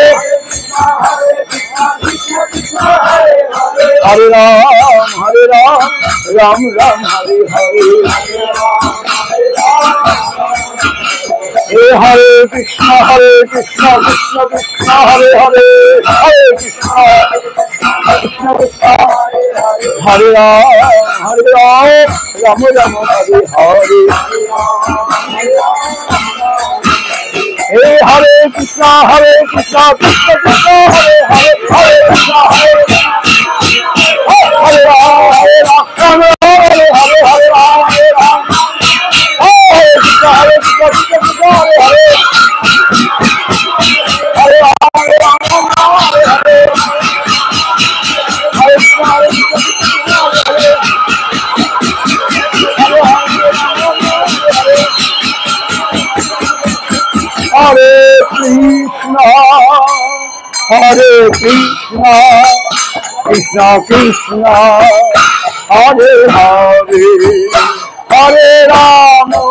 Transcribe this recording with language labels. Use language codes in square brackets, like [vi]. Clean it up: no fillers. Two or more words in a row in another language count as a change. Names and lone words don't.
[sa] হরে রাম রাম রাম হরে হরে, হরে কৃষ্ণ কৃষ্ণ কৃষ্ণ হরে হরে, হরে কৃষ্ণ কৃষ্ণ কৃষ্ণ হরে রাম রাম রাম হরে হরে, হরে কৃষ্ণ কৃষ্ণ কৃষ্ণ হরে হরে, হরে কৃষ্ণ হরে রাম রাম হরে হরে, হরে রাম হরে কৃষ্ণ কৃষ্ণ হরে হরে, হরে রাম হরে হরে, হরে কৃষ্ণ হরে কৃষ্ণ কৃষ্ণ কৃষ্ণ হরে হরে, হরে রাম